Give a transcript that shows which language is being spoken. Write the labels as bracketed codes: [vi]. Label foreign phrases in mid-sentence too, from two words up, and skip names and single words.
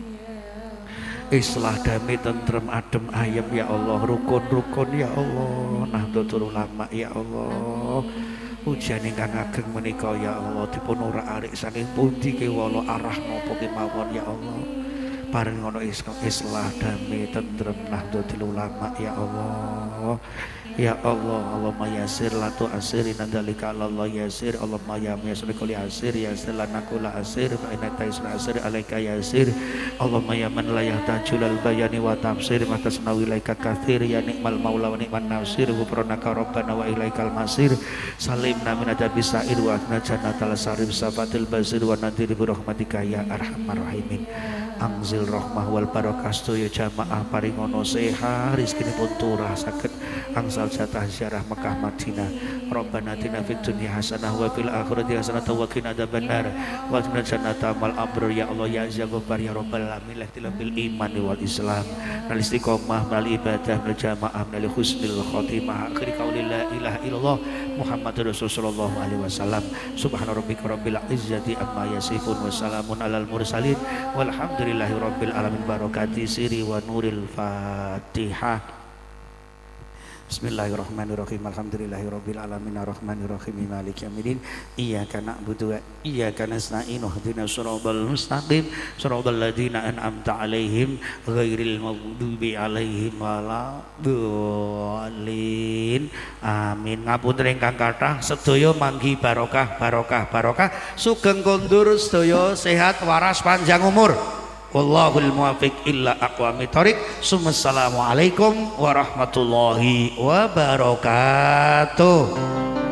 [jv] islah damai tentrem adem ayem [ar] يا الله [jv] rukun-rukun [ar] يا الله [jv] nahdlatul ulama [ar] يا الله [jv] ujian ingkang ageng menika [ar] يا الله [jv] dipun ora-arik saking pundi kewala arah napa kemawon [ar] يا الله [jv] paring ngono islah damai tentrem nahdlatul ulama [ar] يا الله يا الله اللهم يسر لا تعسر إن ذلك الله يسر اللهم يا ميسر كل عسير يسر لنا كل عسير فإن تيسير العسير عليك يسير اللهم يا من لا يحتاج إلى البيان والتفسير ما تشكو إليك كثير يا نعم المولى و نعم النصير غفرانك ربنا وإليك المصير سلمنا من عذاب السعير وجنة الشريف صفات البشير والنذير برحمتك يا أرحم الراحمين أنزل الرحمة وال [jv] barakah sedaya jamaah paringono sehat rezekinipun turah saged angsal jatah ziarah Mekah Madinah [ar] ربنا آتنا في الدنيا حسنة و في الآخرة حسنة وقنا عذاب النار وقنا جنة مع الأبرار يا الله يا غفار يا رب العالمين بالإيمان والإسلام والاستقامة مع العبادة بالجماعة وحسن الخاتمة آخر قولي لا إله إلا الله محمد رسول الله صلى الله عليه وسلم سبحان ربك رب العزة عما يصفون وسلام على المرسلين والحمد لله رب العالمين بركة سر ونور الفاتحة. بسم الله الرحمن الرحيم. الحمد لله رب العالمين الرحمن الرحيم مالك يوم الدين. إياك نعبد وإياك نستعين. اهدنا الصراط المستقيم. صراط الذين أنعمت عليهم غير المغضوب عليهم ولا الضالين. Amin. [jv] Ngapunten ingkang kathah sedaya manggi barokah barokah barokah sugeng kondur sedaya sehat waras panjang umur. [ar] والله الموفق إلى أقوم الطريق. السلام عليكم ورحمة الله وبركاته.